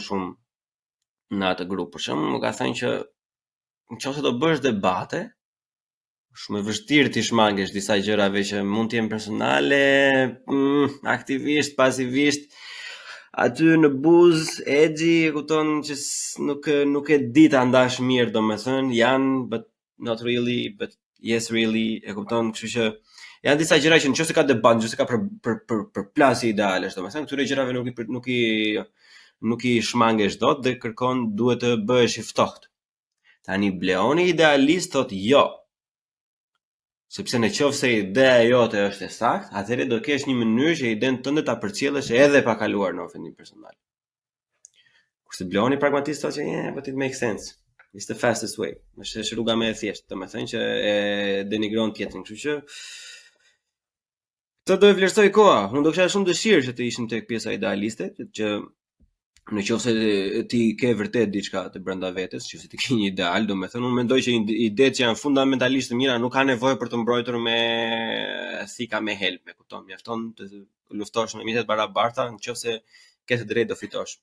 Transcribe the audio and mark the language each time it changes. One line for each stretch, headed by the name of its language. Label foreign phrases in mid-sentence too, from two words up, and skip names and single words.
Albanian: shumë në atë grup, për shembull, më ka thënë që nëse do bësh debate shumë e vështirë ti shmangesh disa gjërave që mund të jenë personale, aktivisht, pasivisht, aty në buzë, edgi, e kupton që nuk e di ta ndash mirë, domethënë, janë,
English: but not really, but yes really,
Albanian: e kupton, kështu që janë disa gjëra që nëse ka debat, nëse ka për plasje ideale, domethënë, këtyre gjërave nuk i shmangesh dot dhe duhet të bëhesh i ftohtë. Tani Bleoni idealist thot jo. Sepse në qoftë se ideja jote është e saktë, atëherë do kesh një mënyrë që idenë tënde ta përcjellësh edhe pa kaluar në ofendim personal. Kurse Bleoni pragmatist thotë që
English: but it makes sense. It's the fastest way.
Albanian: Është rruga më e thjeshtë, domethënë që e denigron tjetrin, kështu që këtë do e vlerësoj koha. Unë do kisha shumë dëshirë që të ishim tek pjesa idealiste, që në qoftë se ti ke vërtet diçka të brenda vetes, nëse ti ke një ideal, domethënë unë mendoj që idetë që janë fundamentalisht të mira nuk kanë nevojë për të mbrojtur me thika me help, e kupton, mjafton të luftosh me mjetet barabarta, nëse ke të drejtë do fitosh.